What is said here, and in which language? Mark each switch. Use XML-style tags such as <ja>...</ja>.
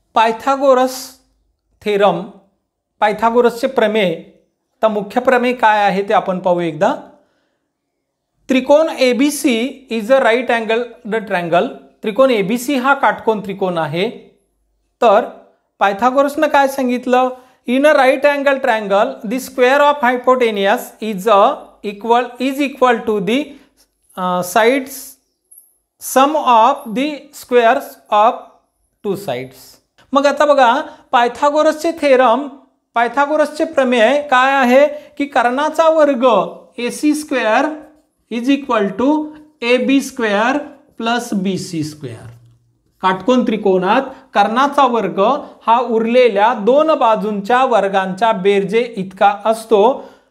<mr>Pythagoras theorem, पायथागोरसचे प्रमेय, आता मुख्य प्रमेय काय आहे ते आपण पाहू एकदा।</mr> <en>त्रिकोण ABC is a right angled triangle.</en> <mr>त्रिकोण एबीसी हा काटकोन त्रिकोण आहे. तर पायथागोरसनं काय सांगितलं?</mr> <en>In a right angle triangle the square of hypotenuse is equal to the sides sum of the squares of two sides.</en> <mr>मग आता बघा, पायथागोरसचे थेरम, पायथागोरसचे प्रमेय काय आहे की कर्णाचा वर्ग</mr> <en>AC square is equal to AB square plus BC square.</en> <mr>काटकोन त्रिकोणात कर्णाचा वर्ग हा उरलेल्या दोन बाजूंच्या वर्गांच्या बेरजे इतका असतो.</mr>